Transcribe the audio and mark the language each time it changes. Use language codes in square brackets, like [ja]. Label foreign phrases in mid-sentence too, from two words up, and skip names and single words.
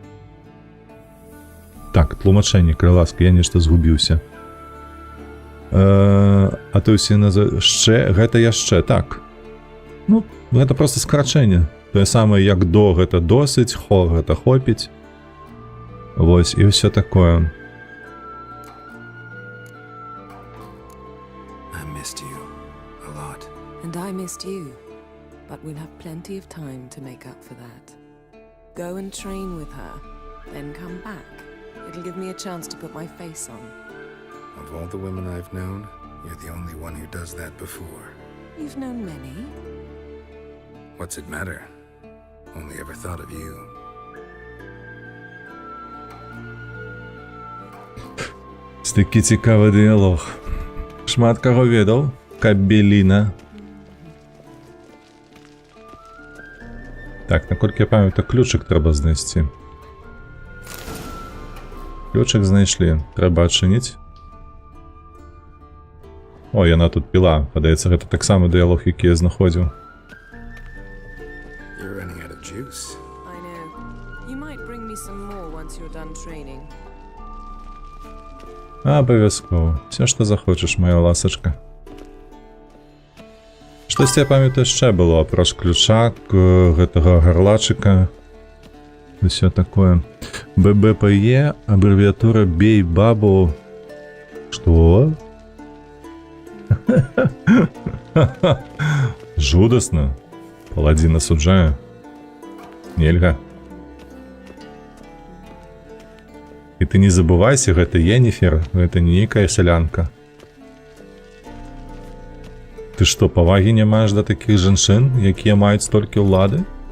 [be] Так, тлумачэнне, калі ласка, я нешта згубіўся. А то ўсе гэта яшчэ, так. Ну, гэта проста скарачэнне. Тое самае, як до гэта досыць, хо гэта хопіць. Вось, і ўсё такое. [en] And I missed you, but we'll have plenty of time to make up for that. Go and train with her, then come back. It'll give me a chance to put my face on. Of all the women I've known, you're the only one who does that before. You've known many. What's it matter? Only ever thought of you. [be] Такі цікавы дыялог. Шмат каго ведаў? Кабеліна. Так, наколькі я памятаю, ключик трэба знайсці. Ключик знайшлі. Трэба адчыніць. О, яна тут піла. Падаецца, гэта таксама дыялог, які я знаходзіў. [en] Juice. I know. You might bring me some more once you're done training. [be] Абавязкова. Все, што захочаш, моя ласачка. Штосьці я памятаю яшчэ было апроч ключа, гэтага гарлачыка. Усё такое. ББПЕ, [ru] аббревиатура «Бей бабу». Что? [be] Жудасна. Паладзін асуджае. Нельга. І ты не забывайся, гэта Йенніфер, гэта не нейкая сялянка. Ты што, павагі не маеш да такіх жанчын, якія маюць столькі ўлады?